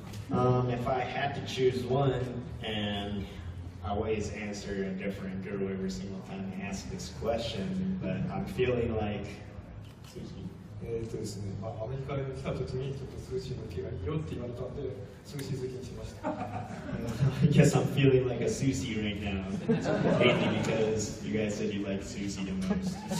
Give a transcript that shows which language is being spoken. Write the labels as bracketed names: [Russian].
[English] If I had to choose one, and I always answer a different girl every single time I ask this question, but I'm feeling like sushi. [Japanese] ですね、アメリカに来た時にちょっと寿司の毛がいいよって言われたんで、寿司好きにしました。 [English] I guess I'm feeling like a sushi right now, mainly because you guys said you like sushi the most.